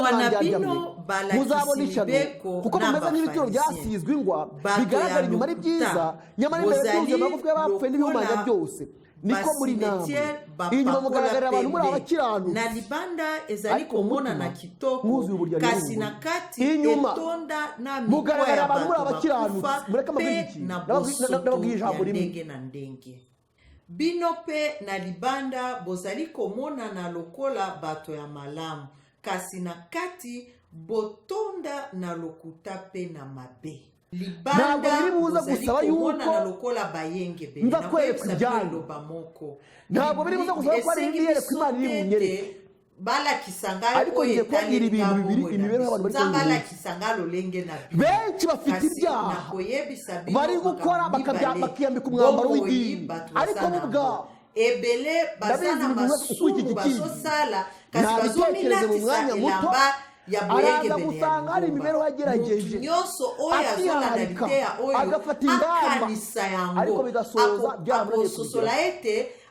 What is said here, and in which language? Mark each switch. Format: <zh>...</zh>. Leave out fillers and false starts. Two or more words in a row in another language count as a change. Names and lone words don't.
<rw>banjyajyamye muzabona ishyano kuko mumeze nk'ibituro byasizwe ingwa bigaragara inyuma ari byiza nyamara imbere byuzuye amagufwa y'abapfuye n'ibihumanya byose niko muri namwe inyuma mugaragarira abantu muri abakiranutsi ariko mwuzuye uburyarya inyuma mugaragarira abantu muri abakiranutsi mureke nababwiye ijambo rimwe</rw> <ln>bino pe na libanda bozali komonana lokola bato ya malamu kasi na kati botonda na lokuta pe na mabe libanda bozali komonana lokola bayenge be na kwebisa biloba moko</ln> <rw>ntabwo biri buza gusaba ko ari ibiyere ku Imana iri bunyereke ariko ngiye kubabwira ibintu bibiri imibereho y'abantu bari kuyirinda benshi bafite ibyaha bari gukora bakiyambika umwambaro w'idini ariko bo ubwabo ndabizi ibintu wese uko iki gikingi ntabitekereze mu mwanya muto araza gusanga hari imibereho yagerageje akiharika agafata ingamba ariko bigasoza byamunaniye kugeraho</rw>